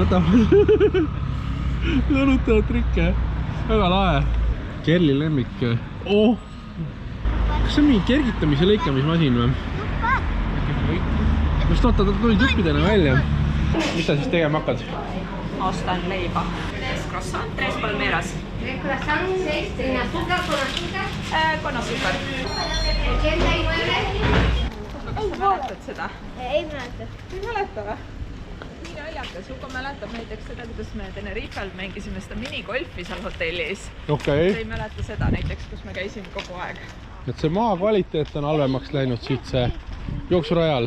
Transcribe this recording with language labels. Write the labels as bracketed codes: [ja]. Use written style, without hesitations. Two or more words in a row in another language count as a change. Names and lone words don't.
[et] Võta. Lõnutavad trikke. Väga lae. Kerli lemmik. Kas see on mingi kergitamise lõikamismasin või? Just oota, ta tuli tüppidena välja. Mis sa siis tegema hakkad? Ostan leiba. 3 croissant, 3 palmeras. [es] 3 croissant, 6, sin azúcar, con azúcar. Con azúcar. 89. [et] Kas sa mäletad seda? Ei mäleta. Ei mäleta või? Nii naljakas. Ugo mäletab näiteks seda, kuidas me Tenerifel mängisime seda minigolfi seal hotellis. Okei. Ei mäleta seda näiteks, kus me käisime kogu aeg. Et see maa kvaliteet on halvemaks läinud siit see jooksurajal.